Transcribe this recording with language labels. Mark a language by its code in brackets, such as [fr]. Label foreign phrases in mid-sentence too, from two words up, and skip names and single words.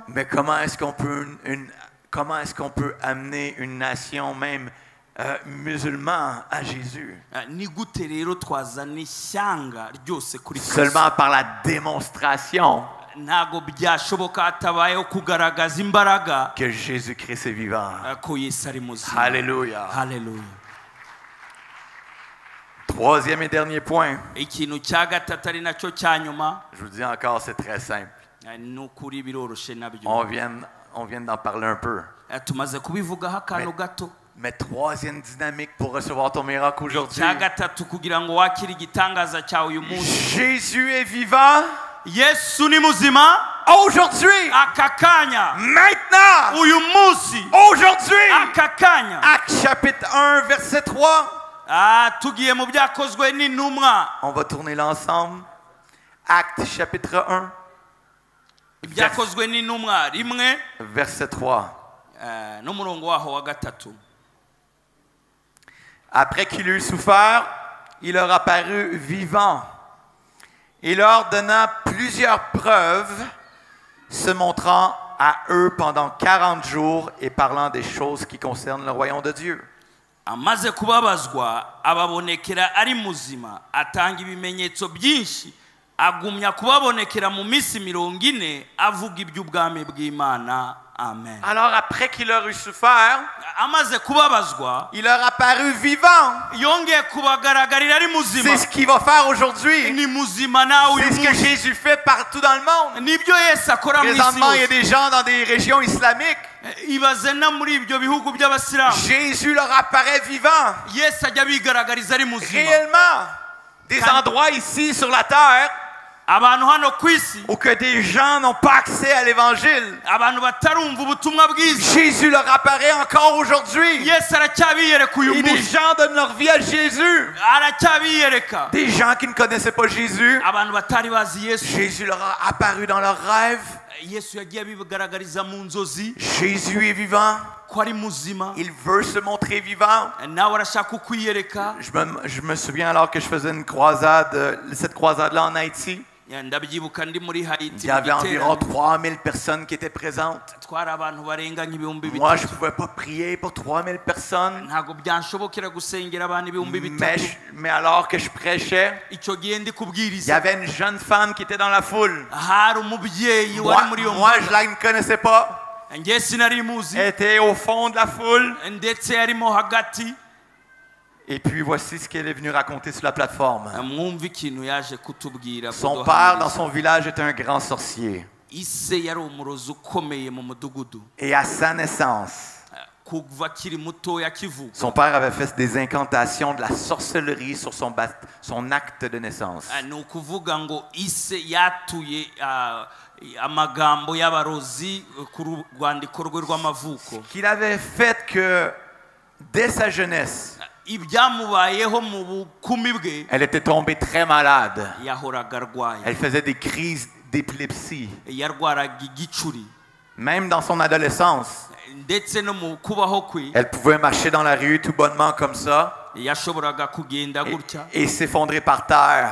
[fr] Mais comment est-ce qu'on peut amener une nation même musulmans à Jésus. [rw] ni gute rero twazana ishyanga ryose kuri Kristo [fr] Seulement par la démonstration [rw] ntago byashoboka hatabayeho kugaragaza imbaraga [fr] que Jésus-Christ est vivant. [rw] ko Yesu ari muzima. [fr] Alléluia. [rw] Haleluya. [fr] Troisième et dernier point. [rw] Ikintu cya gatatu ari nacyo cya nyuma [fr] Je vous dis encore, c'est très simple. [rw] ni ukuri biroroshye nabyo. [fr] On vient d'en parler un peu. [rw] Tumaze kubivugaho akantu gato. [fr] Mais troisième dynamique pour recevoir ton miracle aujourd'hui. [rw] Cya gatatu kugira ngo wakire igitangaza cyawe uyu munsi. [fr] Jésus est vivant [rw] Yesu ni muzima [fr] aujourd'hui, [rw] aka kanya. [fr] maintenant, [rw] Uyu munsi [fr] aujourd'hui. [rw] aka kanya. [fr] Actes chapitre 1, verset 3. [rw] Tugiye mu byakozwe n'intumwa. [fr] On va tourner là ensemble. Actes chapitre 1, [rw] Ibyakozwe n'intumwa rimwe [fr] verset 3. [rw] n'umurongo waho wa gatatu. [fr] Après qu'il eut souffert, il leur apparut vivant. Il leur donna plusieurs preuves, se montrant à eux pendant 40 jours et parlant des choses qui concernent le royaume de Dieu. [rw] Amaze kubabazwa ababonekera ari muzima atanga ibimenyetso byinshi agumya kubabonekera mu minsi 40 avuga iby'ubwami bw'Imana. Amen. [fr] Alors après qu'il leur eut souffert, [rw] Amaze kubabazwa [fr] il leur apparut vivant. [rw] yongeye kubagaragarira ari muzima. [fr] C'est ce qu'il va faire aujourd'hui. [rw] Ni muzima nawe uyu [fr] C'est ce que [rw] munsi. [fr] Jésus fait partout dans le monde. [rw] Nibyo Yesu akora mu isi [fr] Présentement, il y a [rw] yose. [fr] des gens dans des régions islamiques. [rw] Ibaze na muri ibyo bihugu by'abasilamu [fr] Jésus leur apparaît vivant. Yesu ajya bigaragariza ari muzima. Réellement. Des endroits ici sur la terre [rw] Abantu hano ku isi [fr] où que des gens n'ont pas accès à l'évangile. [rw] abantu batarumva ubutumwa bwiza [fr] Jésus leur apparaît encore aujourd'hui. [rw] Yesu aracyabiyereka uyu [fr] Et des [rw] munsi. [fr] gens donnent leur vie à Jésus. [rw] Aracyabiyereka [fr] Des gens qui ne connaissaient pas Jésus. [rw] abantu batari bazi Yesu. [fr] Jésus leur a apparu dans leurs rêves. [rw] Yesu yagiye abigaragariza mu nzozi [fr] Jésus est vivant. [rw] ko ari muzima. [fr] Il veut se montrer vivant. [rw] Nawe arashaka ukwiyereka. [fr] Je me souviens alors que je faisais une croisade, cette croisade-là en Haïti. [rw] Ndabyibuka ndi muri Haiti. [fr] Il y avait environ 3000 personnes qui étaient présentes. [rw] twari abantu barenga nk'ibihumbi [fr] Moi, je ne [rw] bitatu. [fr] pouvais pas prier pour 3000 personnes. [rw] Ntabwo byanshobokera gusengera abantu ibihumbi bitatu. [fr] Mais alors que je prêchais, [rw] Icyo gihe ndi [fr] il y [rw] kubwiriza [fr] avait une jeune femme qui était dans la foule. [rw] hari umubyeyi wari muri iyo [fr] Moi, je la ne connaissais pas. [rw] njye sinari muzi [fr] Elle était au fond de la foule. [rw] ndetse yarimo hagati. [fr] Et puis voici ce qu'elle est venue raconter sur la plateforme. [rw] Mwumva ikintu yaje kutubwira. [fr] Son père dans son village était un grand sorcier. [rw] ise yari umurozi ukomeye mu mudugudu. [fr] Et à sa naissance, [rw] kuva akiri mutoya akivuka [fr] son père avait fait des incantations, de la sorcellerie sur son acte de naissance. [rw] ni ukuvuga ngo ise yatuye amagambo y'abarozi ku rwandiko rwe rw'amavuko. [fr] Qu'il avait fait que dès sa jeunesse, [rw] ibyamubayeho mu bukumi bwe [fr] elle était tombée très malade. [rw] yahoraga arwaye. [fr] Elle faisait des crises d'épilepsie. [rw] yarwaraga igicuri. [fr] Même dans son adolescence, [rw] ndetse no mu kubaho kwe [fr] elle pouvait marcher dans la rue tout bonnement comme ça [rw] yashoboraga kugenda gutya [fr] et s'effondrer par terre.